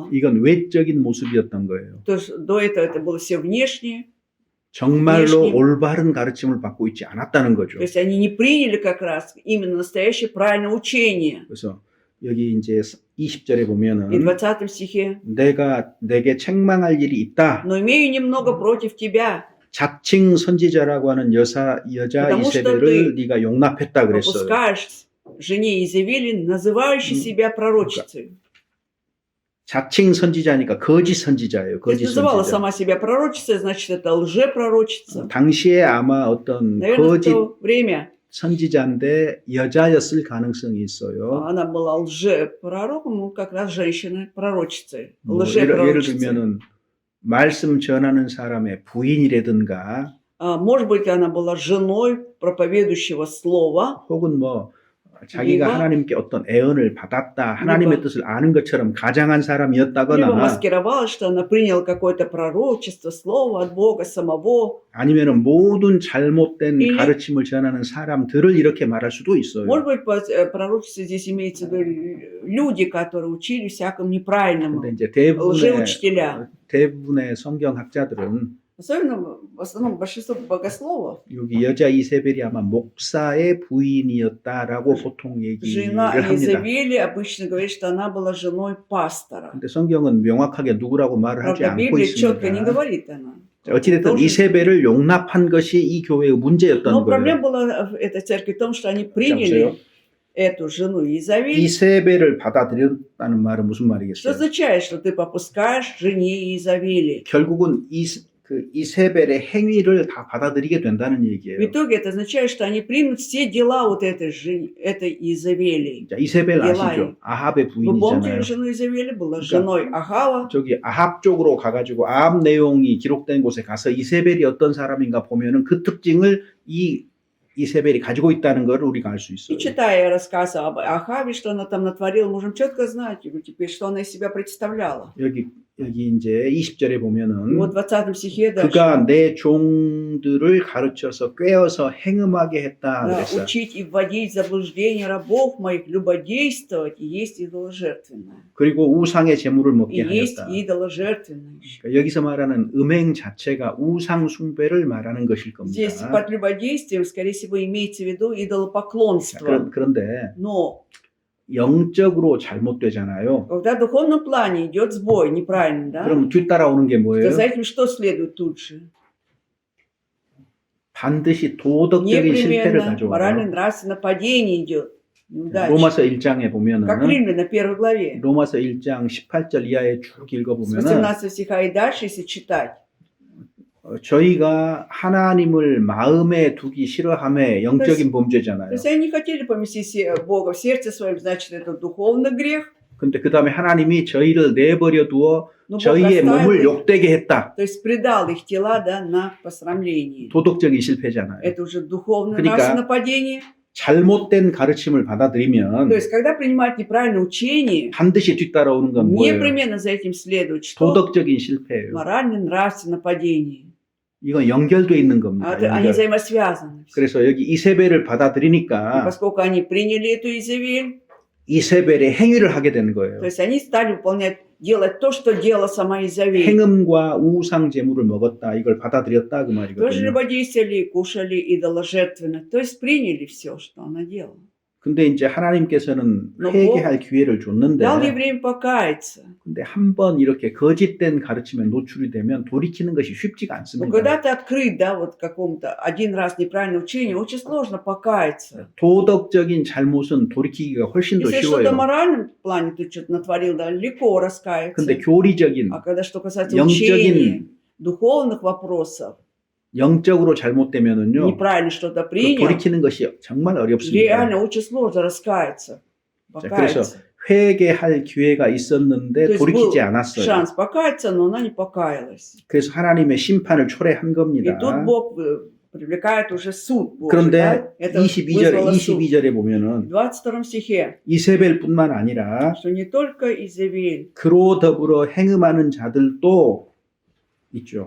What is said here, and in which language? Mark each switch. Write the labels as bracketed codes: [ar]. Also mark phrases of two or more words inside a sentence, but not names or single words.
[ko] 이건 외적인 모습이었던 거예요. [ru] То есть до этого это было все внешнее. [ko] 정말로 [ru] внешним. [ko] 올바른 가르침을 받고 있지 않았다는 거죠. [ru] То есть они не приняли как раз именно настоящее правильное учение. [ko] 그래서 여기 이제 20절에 [ru] И в [ko] 보면은 [ru] 20 стихе. [ko] 내가 내게 책망할 일이 있다. [ru] Но имею немного против тебя. [ko] 자칭 선지자라고 하는 여자 [ru] Потому что [ko] 이세벨을 네가 용납했다 그랬어요. [ru] Попускаешь жене Изавели, называющей себя пророчицей. [ko] 자칭 선지자니까 거짓 선지자예요. [ru] То есть [ko] 거짓 [ru] называла [ko] 선지자. [ru] сама себя пророчицей, значит, это лжепророчица. [ko] 당시에 아마 어떤 [ru] Наверное, в [ko] 거짓 [ru] то время [ko] 선지자인데 여자였을 가능성이 있어요. [ru] Она была лжепророком, ну, как раз женщиной, пророчицей, [ko] 뭐 예를 [ru] лжепророчицей. [ko] 들면은 말씀 전하는 사람의 부인이라든가 [ru] Может быть, она была женой проповедующего слова, [ko] 혹은 뭐 자기가 이거? 하나님께 어떤 애언을 받았다, 하나님의 이거? 뜻을 아는 것처럼 가장한 [ru] либо [ko] 사람이었다거나 [ru] маскировалась, что она приняла какое-то пророчество, слово от Бога самого. [ko] 아니면은 모든 잘못된 [ru] или- [ko] 가르침을 전하는 사람들을 이렇게 말할 수도 있어요. [ru] Может быть, пророчество здесь имеется в виду люди, которые учили всякому неправильному, [ko] 근데 이제 [ru] лжеучителя. [ko] 대부분의 성경학자들은 [ru] Особенно, в основном, большинство богословов, [ko] 여기 여자 이세벨이 아마 목사의 부인이었다라고 보통 얘기를 [ru] жена [ko] 합니다. [ru] Иезавели обычно говорит, что она была женой пастора. [ko] 근데 성경은 명확하게 누구라고 말을 하지 [ru] Правда, [ko] 않고 [ru] Библия четко не [ko] 있습니다. [ru] говорит она. [ko] 어찌됐든 [ru] Должен- [ko] 이세벨을 용납한 것이 이 교회의 문제였던 [ru] Но [ko] 거예요. [ru] проблема была в этой церкви в том, что они приняли эту жену Иезавель. [ko] 이세벨을 받아들였다는 말은 무슨 [ru] Что [ko] 말이겠어요? [ru] означает, что ты попускаешь жене Иезавели? [ko] 결국은 이세벨의 행위를 다 받아들이게 된다는 [ru] В [ko] 얘기예요. [ru] итоге это означает, что они примут все дела вот этой Иезавели. [ko] 자, 이세벨 елай. 아시죠? 아합의 [ru] Вы помните, [ko] 부인이잖아요. [ru] жену Иезавели была [ko] 그러니까- [ru] женой Ахава. [ko] 저기 아합 쪽으로 가가지고 아합 내용이 기록된 곳에 가서 이세벨이 어떤 사람인가 보면은 그 특징을 이세벨이 가지고 있다는 걸 우리가 알 수 [ru] И [ko] 있어요. [ru] читая рассказ об Ахаве, что она там натворила, можем четко знать теперь, что она из себя представляла. [ko] 여기 이제 20절에 보면은 [ru] Вот в 20 стихе дальше. [ko] 그가 내 종들을 가르쳐서 꿰어서 행음하게 했다 [ru] Да, [ko] 그랬어요. [ru] учить и вводить в заблуждение рабов моих, любодействовать, и есть идоложертвенное. [ko] 그리고 우상의 제물을 [ru] И [ko] 먹게 [ru] есть [ko] 하였다. [ru] идоложертвенное. [ko] 그러니까 여기서 말하는 음행 자체가 우상 숭배를 말하는 것일 겁니다. [ru] Здесь под любодействием, скорее всего, имеется в виду идолопоклонство. [ko] 그런데 [ru] Но [ko] 영적으로 잘못되잖아요. [ru] когда в духовном плане идет сбой, неправильно, да? [ko] 그럼 뒤따라오는 게 [ru] То [ko] 뭐예요? [ru] за этим что следует тут же? [ko] 반드시 도덕적인 실패를 [ru] Непременно [ko] 가져와요. [ru] морально-нравственное падение идет. Неудача. [ko] 로마서 1장에 보면은 [ru] Как римляна, 1 главе. [ko] 로마서 1장 18절 이하에 쭉 [ru] С [ko] 읽어보면은 [ru] 18 стиха и дальше, если читать. [ko] 저희가 하나님을 마음에 두기 싫어함에 영적인 [ru] То [ko] 범죄잖아요. [ru] есть они не хотели поместить Бога в сердце своем, значит, это духовный грех. [ko] 근데 그 다음에 하나님이 저희를 내버려 두어 [ru] Но Бог [ko] 저희의 [ru] оставил [ko] 몸을 [ru] их, [ko] 욕되게 했다. [ru] то есть предал их тела, да, на посрамление. [ko] 도덕적인 실패잖아요. [ru] Это уже духовное [ko] 그러니까 [ru] нравственное падение. [ko] 잘못된 가르침을 받아들이면 [ru] То есть, когда принимать неправильное учение, [ko] 반드시 뒤따라오는 건 뭐예요? [ru] непременно за этим следует что? [ko] 도덕적인 실패예요. [ru] Морально-нравственное падение. [ko] 이건 연결돼 있는 겁니다. [ru] Они [ko] 연결. [ru] взаимосвязаны. [ko] 그래서 여기 이세벨을 [ru] И [ko] 받아들이니까 [ru] поскольку они приняли эту Иезавель, [ko] 이세벨의 행위를 하게 되는 거예요. [ru] то есть они стали выполнять, делать то, что делала сама Иезавель. [ko] 행음과 우상 제물을 먹었다. 이걸 받아들였다 그 [ru] Тоже [ko] 말이거든요. [ru] любодействовали, кушали идоложертвенно. То есть приняли все, что она делала. [ko] 근데 이제 하나님께서는 너 회개할 기회를 줬는데 [ru] Дал ей время покаяться. [ko] 근데 한 번 이렇게 거짓된 가르침에 노출이 되면 돌이키는 것이 쉽지가 [ru] Но [ko] 않습니다. [ru] когда ты открыт, да, вот какому-то один раз неправильное учение, очень сложно покаяться. [ko] 도덕적인 잘못은 돌이키기가 훨씬 더 [ru] Если что-то в [ko] 쉬워요. [ru] моральном плане ты что-то натворил, да, легко раскаяться. [ko] 근데 교리적인 [ru] А когда что касается [ko] 영적인- [ru] учения, духовных вопросов, [ko] 영적으로 잘못되면은요 [ru] неправильно что-то [ko] 그 [ru] принял, [ko] 돌이키는 것이 정말 어렵습니다. [ru] реально очень сложно раскаяться. [ko] 그래서 [ru] Покаяться. [ko] 회개할 기회가 [ru] То [ko] 있었는데 [ru] есть был [ko] 돌이키지 않았어요. [ru] шанс покаяться, но она не покаялась. [ko] 그래서 하나님의 심판을 초래한 [ru] И [ko] 겁니다. [ru] тут Бог привлекает уже суд Божий. [ko] 그런데 [ru] Да? Это вызвало суд. [ko] 22절에 [ru] В [ko] 보면은 [ru] 22 стихе, [ko] 이세벨뿐만 아니라 [ru] что не только Изавель [ko] 그로 더불어 행음하는 자들도 있죠.